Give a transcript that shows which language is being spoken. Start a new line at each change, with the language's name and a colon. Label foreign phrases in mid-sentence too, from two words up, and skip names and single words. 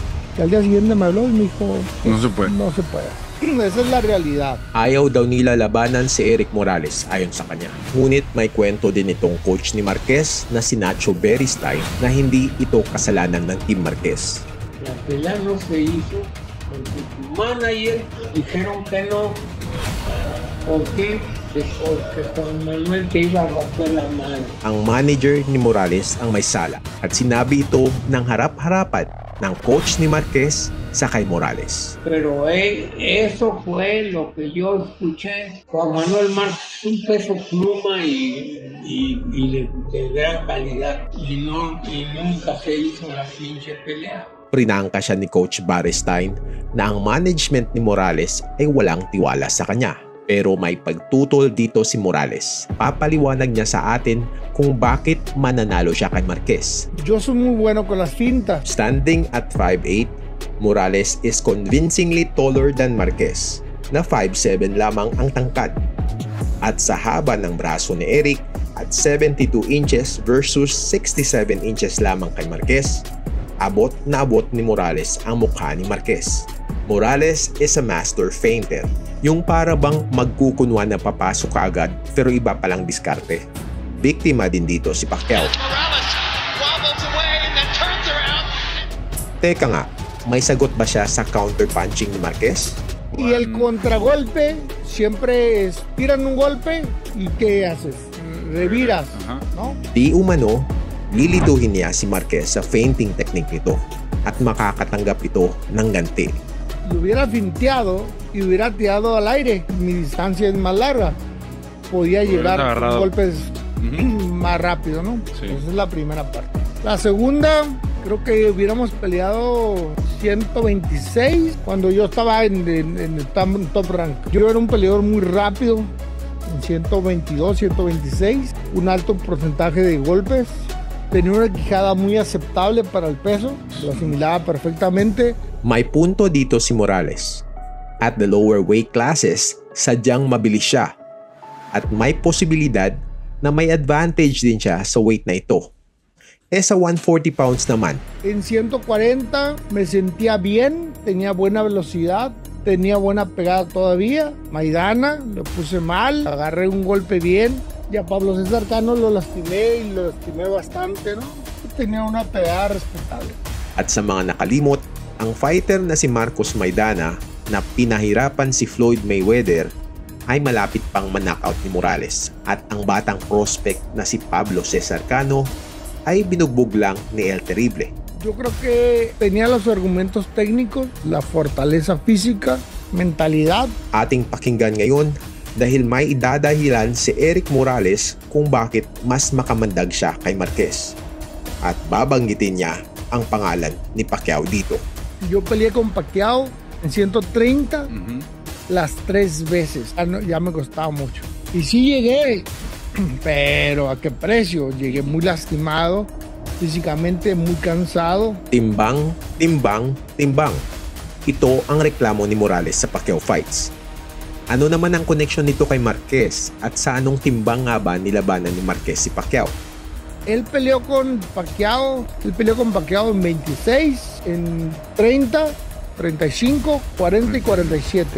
Spanish: Y al día siguiente me habló y me dijo, No se puede. no se puede. Esa es la realidad.
Filipino: Ayaw daw nila labanan si Eric Morales ayon sa kanya. Ngunit may kwento din itong coach ni Marquez na si Nacho Beristain na hindi ito kasalanan ng Team Marquez.
Spanish: La pelea no se hizo porque tu manager dijeron que no. ¿Por qué? Porque Juan Manuel te iba a romper la mano.
Filipino: Ang manager ni Morales ang may sala at sinabi ito ng harap-harapan ng coach ni Marquez sa kay Morales.
Spanish: Pero eso fue lo que yo escuché. Juan Manuel Márquez, un peso pluma y de gran calidad. Y nunca se hizo la pinche pelea.
Filipino: Prinangka siya ni Coach Beristain na ang management ni Morales ay walang tiwala sa kanya. Pero may pagtutol dito si Morales. Papaliwanag niya sa atin kung bakit mananalo siya kay Marquez.
Spanish: Yo soy muy bueno con las fintas.
English: Standing at 5'8", Morales is convincingly taller than Marquez,
Filipino: na 5'7" lamang ang tangkad. At sa haba ng braso ni Eric at
English: 72 inches versus 67 inches
Filipino: lamang kay Marquez, abot na abot ni Morales ang mukha ni Marquez.
English: Morales is a master feinter.
Filipino: Yung para bang magkukunwa na papasok ka agad pero iba palang diskarte. Biktima din dito si Pacquiao. Teka nga, may sagot ba siya sa counter-punching ni Marquez?
Spanish: Y el contragolpe siempre es, tiran un golpe y ¿qué haces? Reviras, ¿no?
Filipino: Di umano, lilituhin niya si Marquez sa
English: feinting technique
Filipino: nito at makakatanggap ito ng ganti.
Spanish: Lo hubiera finteado y hubiera tirado al aire. Mi distancia es más larga. Podía llegar con golpes más rápido, ¿no? Sí. Esa es la primera parte. La segunda, creo que hubiéramos peleado 126 cuando yo estaba en el top rank. Yo era un peleador muy rápido, en 122, 126, un alto porcentaje de golpes. Tenía una quijada muy aceptable para el peso, lo asimilaba perfectamente.
Filipino: May punto dito si Morales.
English: At the lower weight classes,
Filipino: sadyang mabilis siya. At may posibilidad na may advantage din siya sa weight na ito. Sa 140 pounds naman,
Spanish: En 140 me sentía bien, tenía buena velocidad, tenía buena pegada todavía. Maidana, lo puse mal, agarré un golpe bien. Y a Pablo César Cano lo lastimé y lo lastimé bastante, ¿no? Tenía una pegada respetable.
Filipino: at sa mga nakalimot, ang fighter na si Marcos Maidana na pinahirapan si Floyd Mayweather ay malapit pang ma-knockout ni Morales at ang batang prospect na si Pablo César Cano ay binugbog lang ni El Terrible.
Spanish: Yo creo que tenía los argumentos técnicos, la fortaleza física, mentalidad.
Filipino: Ating pakinggan ngayon dahil may idadahilan si Eric Morales kung bakit mas makamandag siya kay Marquez. At babanggitin niya ang pangalan ni Pacquiao dito.
Spanish: Yo peleé con Pacquiao en 130 las 3 veces. Ya me costaba mucho. Y sí llegué, pero ¿a qué precio? Llegué muy lastimado, físicamente muy cansado.
Filipino: Timbang, timbang, timbang. Ito ang reklamo ni Morales sa Pacquiao fights. Ano naman ang connection nito kay Marquez at sa anong timbang nga ba nilabanan ni Marquez si Pacquiao?
Spanish: Él peleó con Pacquiao en 26, en 30, 35, 40 y 47.